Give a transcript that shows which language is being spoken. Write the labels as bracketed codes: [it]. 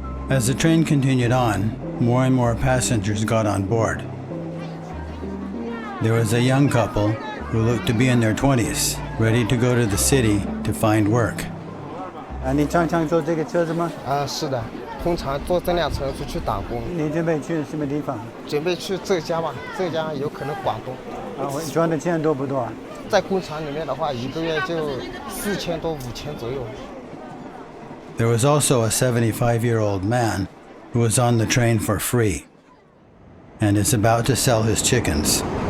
[en] As the train continued on, more and more passengers got on board. There was a young couple who looked to be in their 20s, ready to go to the city to find work. [zh] 你常常坐这个车子吗？是的，通常坐这辆车出去打工。你准备去什么地方？准备去浙江吧，浙江有可能广东。赚的钱多不多？在工厂里面的话，一个月就4000多5000左右。 [en] There was also a 75-year-old man who was on the train for free and is about to sell his chickens.